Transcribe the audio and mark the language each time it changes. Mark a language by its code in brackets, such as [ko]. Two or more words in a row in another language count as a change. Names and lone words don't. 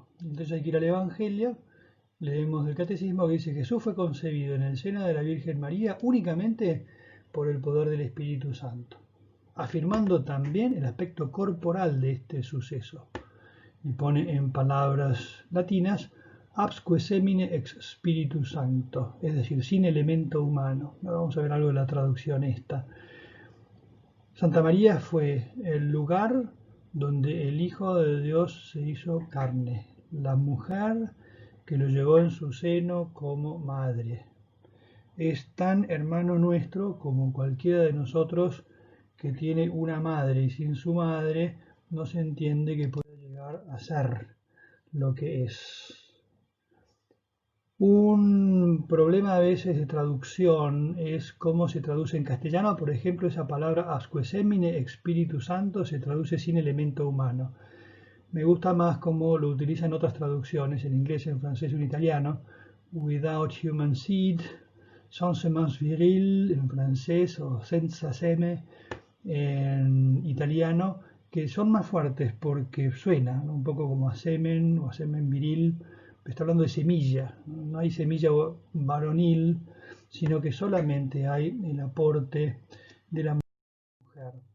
[es] Entonces hay que ir al Evangelio, leemos del Catecismo que dice que Jesús fue concebido en el seno de la Virgen María únicamente por el poder del Espíritu Santo, afirmando también el aspecto corporal de este suceso. Y pone en palabras latinas, [la] absque semine ex Spiritu Sancto, [es] es decir, sin elemento humano. Ahora vamos a ver algo de la traducción esta. Santa María fue el lugar donde el Hijo de Dios se hizo carne, la mujer que lo llevó en su seno como madre. Es tan hermano nuestro como cualquiera de nosotros que tiene una madre, y sin su madre no se entiende que pueda llegar a ser lo que es. Un problema a veces de traducción es cómo se traduce en castellano. Por ejemplo, esa palabra [la] asque semine, [es] Espíritu Santo, se traduce sin elemento humano. Me gusta más cómo lo utilizan otras traducciones, en inglés, en francés y en italiano. [en] Without human seed, [fr] sans semence viril [es] en francés, o [it] senza seme [es] en italiano, que son más fuertes porque suena, ¿no?, un poco como a semen o a semen viril. Está hablando de semilla, no hay semilla varonil, sino que solamente hay el aporte de la mujer.